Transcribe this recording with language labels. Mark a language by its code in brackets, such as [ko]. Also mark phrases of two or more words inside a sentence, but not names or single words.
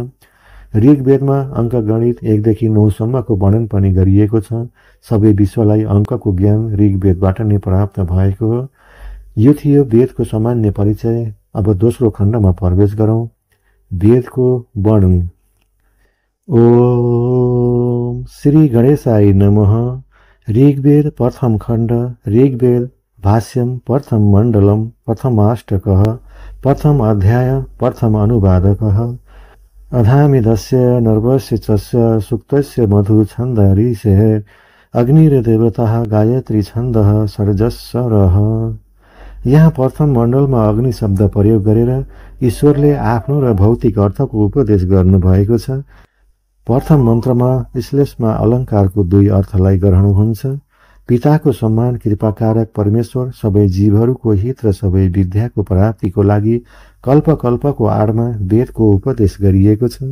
[ne] ऋग्वेदमा अङ्कगणित 1 देखि 9 सम्मको वर्णन पनि गरिएको छ। सबै विश्वलाई अङ्कको ज्ञान ऋग्वेदबाट नै प्राप्त भएको हो। यो थियो वेदको सामान्य परिचय। अब दोस्रो खण्डमा प्रवेश गरौँ। वेदको वर्णन। [sa] ओम श्री गणेशाय नमः। ऋग्वेद प्रथम खण्ड। ऋग्वेद भाष्यम प्रथम मण्डलम प्रथमाष्टकः प्रथम अध्याय प्रथम अनुवादकः। अधामिदस्य नर्वस्य चस्य सुक्तस्य मधु छन्द ऋषेः अग्निर्देवतः गायत्री छन्दः सर्जस्वरः। [ne] यहाँ प्रथम मण्डलमा अग्नि शब्द प्रयोग गरेर ईश्वरले आफ्नो र भौतिक अर्थको उपदेश गर्नुभएको छ। प्रथम मन्त्रमा श्लेषमा अलङ्कारको 2 अर्थलाई ग्रहण हुन्छ। पिताको सम्मान कृपाकारक परमेश्वर सबै जीवहरूको हित र सबै विद्याको प्राप्तिको लागि कल्प कल्पको आडमा वेदको उपदेश गरिएको छ।